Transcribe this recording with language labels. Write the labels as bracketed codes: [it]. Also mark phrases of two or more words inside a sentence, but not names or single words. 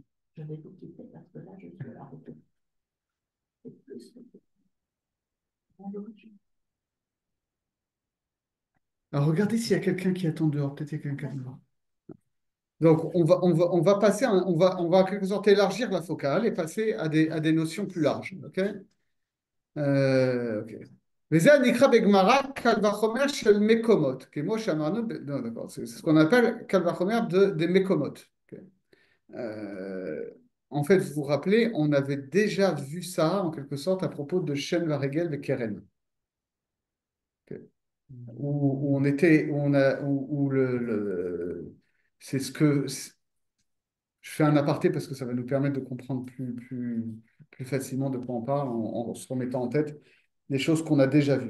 [fr] Je vais vous quitter parce que là, je suis à la route. Alors, regardez s'il y a quelqu'un qui attend dehors. Peut-être qu'il y a quelqu'un dehors. Donc, on va passer, on va en quelque sorte élargir la focale et passer à des notions plus larges. [he] OK? OK. וזה נקרא בגמרא קל וחומר של מקומות, כמו שאמרנו, [fr] non, d'accord, c'est ce qu'on appelle [he] קל וחומר [fr] des מקומות. OK. Euh, en fait, vous vous rappelez, on avait déjà vu ça, en quelque sorte, à propos de [he] שן ורגל [fr] et Keren. OK. Où on était, où c'est ce que, je fais un aparté parce que ça va nous permettre de comprendre plus facilement de quoi on parle en se remettant en tête des choses qu'on a déjà vues.